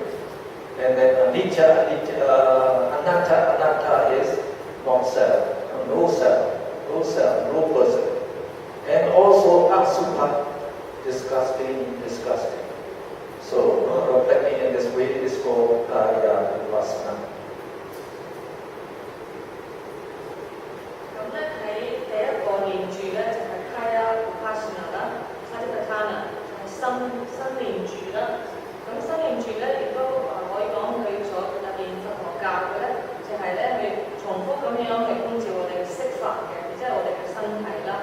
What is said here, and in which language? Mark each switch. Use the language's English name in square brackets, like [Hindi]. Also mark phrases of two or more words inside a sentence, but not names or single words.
[English] And then [Pali] anicca, anatta, anatta [English] is non-self, no self, no self, no person. And also asubha, disgusting, disgusting. So reflecting in this way is called [Pali] Kaya Vipassana. [Cantonese] 咁咧喺第一個念住咧就係 [Pali] Kaya Vipassana [Cantonese] 啦 ，Satipatthana 就係心念住啦。咁心念住咧亦都可以講佢所入邊佛學教嘅咧，就係咧去重複咁樣去觀照我哋嘅色法嘅，即係我哋嘅身體啦。